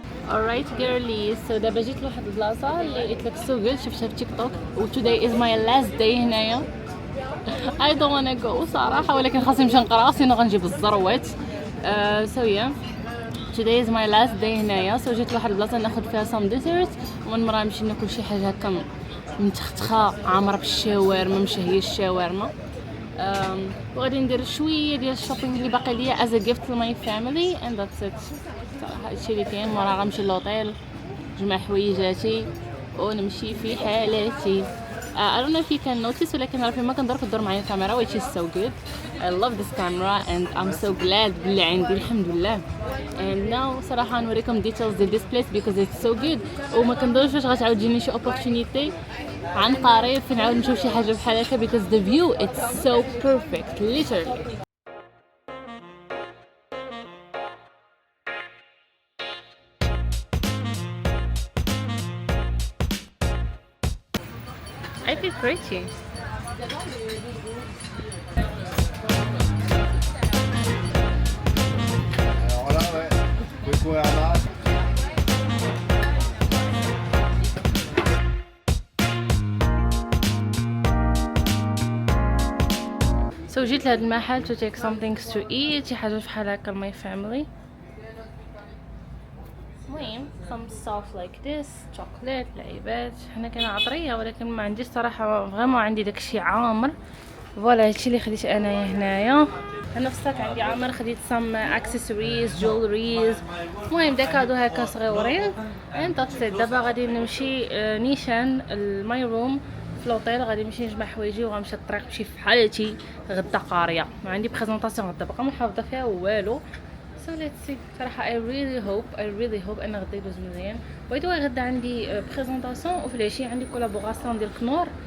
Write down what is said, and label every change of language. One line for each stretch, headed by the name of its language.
English: alright girlies.
Arabic: so دابا جيت لواحد البلاصه اللي قلت لك
English: so good
Arabic: شفتها في تيك توك و
English: today is my last day
Arabic: هنايا.
English: I don't wanna go
Arabic: صراحه ولكن خاصني نمشي نقرا سينو غنجيب الزروات.
English: so yeah today is my last day
Arabic: هنايا. so جيت لواحد البلاصه ناخذ فيها
English: some dessert
Arabic: ومن مرة نمشي ناكل شي حاجه هكا متختخه عامره بالشاورما مشهيه الشاورما. وغادي ندير شويه ديال الشوبينغ اللي باقي ليا
English: as a gift to my family and that's it.
Arabic: صراحه هادشي اللي كاين. مورا غنمشي للوطيل نجمع حويجاتي ونمشي في حالاتي.
English: I don't know if you can notice
Arabic: ولكن راه فيما كندور كدور معايا الكاميرا
English: which is so good. I love this camera and I'm so glad
Arabic: باللي عندي الحمد لله. and now صراحه نوريكم details ديال this place
English: because it's so good
Arabic: وما كندورش واش غتعاود تجيني شي opportunity عن قريب فين نعاود نشوف شي حاجه بحال هكا
English: because the view it's so perfect literally. I feel pretty.
French: Voilà, ouais. Le Koerma.
Arabic: So جيت لهاد المحل
English: to take some things to eat
Arabic: شي حاجة بحال هكا
English: my family.
Arabic: المهم
English: some stuff like this chocolate
Arabic: لعيبات. حنا كاين عطرية ولكن ما عنديش صراحة فريمون عندي داكشي عامر. فوالا هادشي اللي خديت انايا هنايا. انا في الصاك عندي عامر خديت
English: some accessories jewelries
Arabic: المهم دا كادو هكا صغيورين
English: and that's it.
Arabic: دابا غادي نمشي نيشان الماي روم في لوطيل غادي نمشي نجمع حوايجي وغنمشي الطريق نمشي في حالتي غدا قاريه. ما عندي بريزونطاسيون غدا باقا ما حافظه فيها والو.
English: so let's see صراحه I really hope
Arabic: ان غدا يدوز مزيان. باي ذا واي غدا عندي بريزونطاسيون وفي العشيه عندي كولابوراسيون ديال كنور.